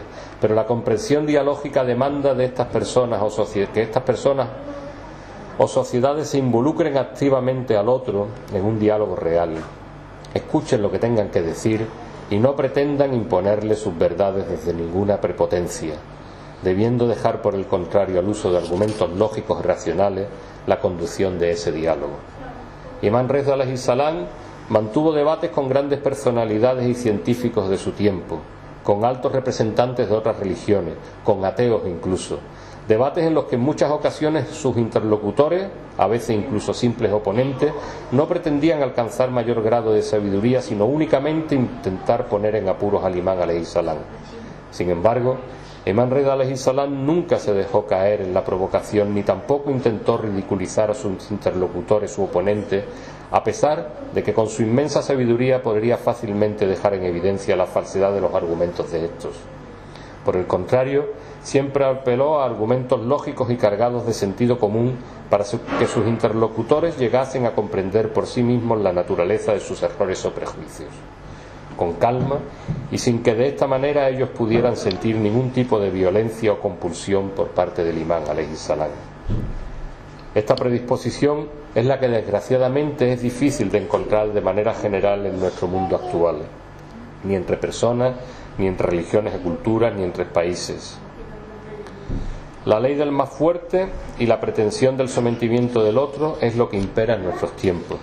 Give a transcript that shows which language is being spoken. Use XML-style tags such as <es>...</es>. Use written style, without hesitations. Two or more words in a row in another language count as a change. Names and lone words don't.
<es>Pero la comprensión dialógica demanda de estas personas que estas personas o sociedades se involucren activamente al otro en un diálogo real. Escuchen lo que tengan que decir y no pretendan imponerle sus verdades desde ninguna prepotencia, debiendo dejar por el contrario al uso de argumentos lógicos y racionales la conducción de ese diálogo. Imam Reza</es> <ar>عليه السلام</ar> <es>mantuvo debates con grandes personalidades y científicos de su tiempo, con altos representantes de otras religiones, con ateos incluso, debates en los que en muchas ocasiones sus interlocutores, a veces incluso simples oponentes, no pretendían alcanzar mayor grado de sabiduría, sino únicamente intentar poner en apuros al Imam</es> <ar>عليه السلام.</ar> <es>Sin embargo, Imam Reza</es> <ar>عليه السلام</ar> <es>nunca se dejó caer en la provocación ni tampoco intentó ridiculizar a sus interlocutores u oponentes, a pesar de que con su inmensa sabiduría podría fácilmente dejar en evidencia la falsedad de los argumentos de estos. Por el contrario, siempre apeló a argumentos lógicos y cargados de sentido común para que sus interlocutores llegasen a comprender por sí mismos la naturaleza de sus errores o prejuicios, con calma y sin que de esta manera ellos pudieran sentir ningún tipo de violencia o compulsión por parte del Imam</es> <ar>عليه السلام.</ar> <es>Esta predisposición es la que desgraciadamente es difícil de encontrar de manera general en nuestro mundo actual, ni entre personas, ni entre religiones y culturas, ni entre países. La ley del más fuerte y la pretensión del sometimiento del otro es lo que impera en nuestros tiempos.</es>